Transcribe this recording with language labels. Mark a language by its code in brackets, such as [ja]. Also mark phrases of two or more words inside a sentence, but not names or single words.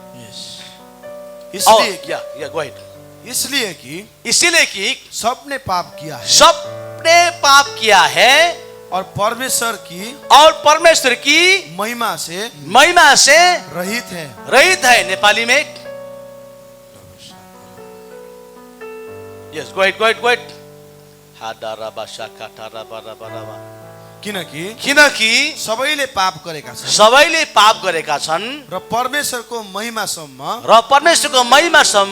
[hi] इसलिए इसीलिए कि सबने पाप किया है सबने पाप किया है और परमेश्वर की महिमा से रहित है। नेपाली में यस, [en] go it [hi] किनकि [ne] सबैले पाप गरेका छन् र परमेश्वरको महिमासम्म